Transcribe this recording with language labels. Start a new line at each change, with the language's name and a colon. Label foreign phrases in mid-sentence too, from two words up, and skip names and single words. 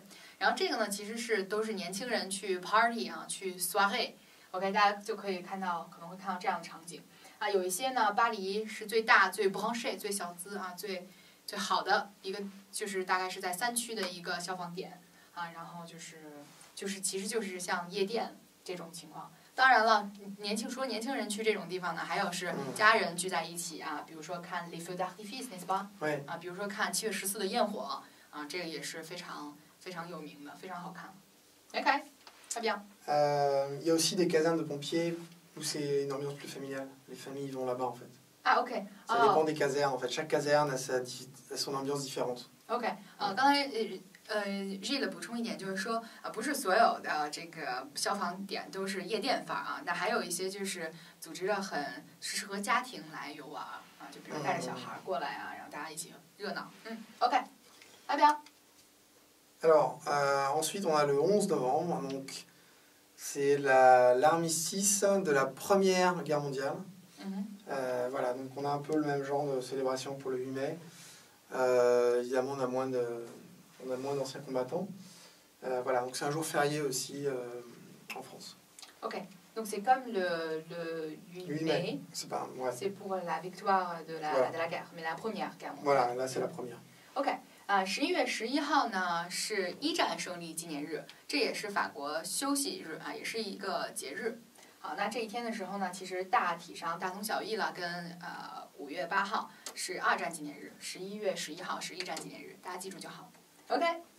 Chinese: 然后这个呢，其实都是年轻人去 party 去 soirée。OK， 大家就可能会看到这样的场景有一些呢，巴黎是最大、最 branché、最小资最好的一个，就是大概是在3区的一个消防点然后其实就是像夜店这种情况。当然了，年轻人去这种地方呢，还有是家人聚在一起比如说看
French: les feux d'artifice n'est-ce pas
Chinese: 比如说看7月14的焰火这个也是非常非常有名的，非常好看。OK，
French: très bien。 Il y a aussi des casernes de pompiers où c'est une ambiance plus familiale. Les familles vont là-bas en fait. OK。 Ça dépend des casernes en fait. Chaque caserne a son ambiance différente.
Chinese: OK， 刚才Gilles 补充一点，就是说不是所有的这个消防点都是夜店范那还有一些就是组织的很适合家庭来游玩就比如带着小孩过来然后大家一起热闹。OK， 来表。
French: Alors, ensuite, on a le 11 novembre, donc c'est l'armistice de la Première Guerre mondiale. Voilà, donc on a un peu le même genre de célébration pour le 8 mai. Évidemment, on a moins d'anciens combattants. Voilà, donc c'est un jour férié aussi en France. Ok, donc c'est comme le 8 mai. C'est pour la victoire de la guerre, mais la première guerre mondiale. Voilà, là c'est la première. Ok.
Chinese: 11月11号呢是一战胜利纪念日，这也是法国休息日也是一个节日。好，那这一天的时候呢，其实大体上大同小异了，跟5月8号是2战纪念日，11月11号是1战纪念日，大家记住就好。OK。